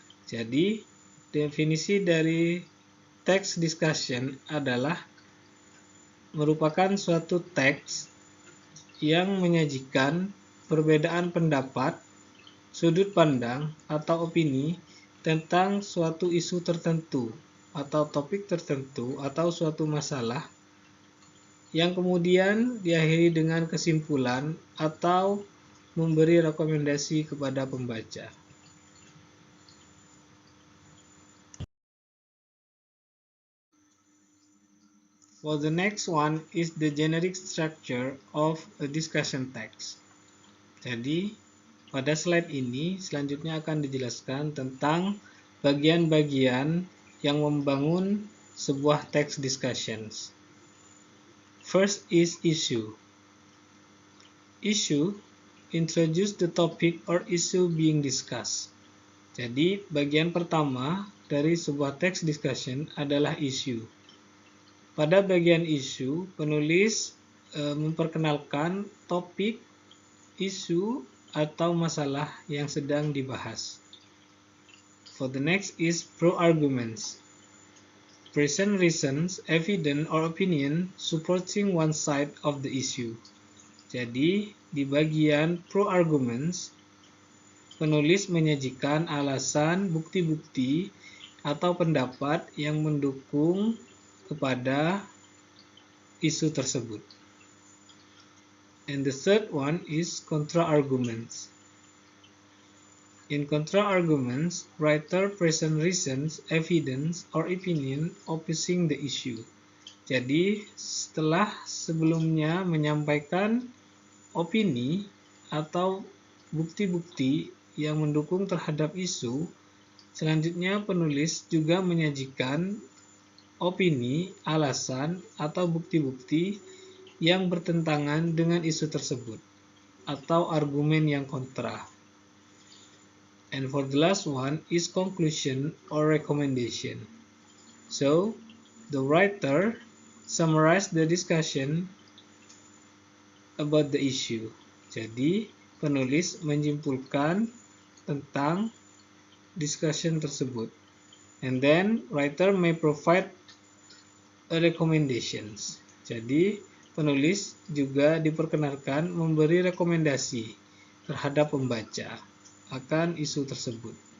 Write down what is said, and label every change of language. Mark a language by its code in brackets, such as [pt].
[id] Jadi, definisi dari text discussion adalah merupakan suatu teks yang menyajikan perbedaan pendapat, sudut pandang, atau opini tentang suatu isu tertentu atau topik tertentu atau suatu masalah yang kemudian diakhiri dengan kesimpulan atau memberi rekomendasi kepada pembaca. [en] Well, the next one is the generic structure of a discussion text. [id] Jadi, pada slide ini selanjutnya akan dijelaskan tentang bagian-bagian yang membangun sebuah text discussions. [en] First is issue. Issue introduce the topic or issue being discussed. [id] Jadi, bagian pertama dari sebuah text discussion adalah issue. Pada bagian isu, penulis memperkenalkan topik, isu, atau masalah yang sedang dibahas. [en] For the next is pro-arguments. Present reasons, evidence, or opinion supporting one side of the issue. [id] Jadi, di bagian pro-arguments, penulis menyajikan alasan, bukti-bukti, atau pendapat yang mendukung kepada isu tersebut. [en] And the third one is contra-arguments. In contra-arguments, writer present reasons, evidence, or opinion opposing the issue. [id] Jadi, setelah sebelumnya menyampaikan opini atau bukti-bukti yang mendukung terhadap isu, selanjutnya penulis juga menyajikan opini, alasan, atau bukti-bukti yang bertentangan dengan isu tersebut, atau argumen yang kontra. [en] And for the last one is conclusion or recommendation. So, the writer summarized the discussion about the issue. [id] Jadi, penulis menyimpulkan tentang discussion tersebut. [en] And then, writer may provide recommendations. [id] Jadi, penulis juga diperkenalkan memberi rekomendasi terhadap pembaca akan isu tersebut.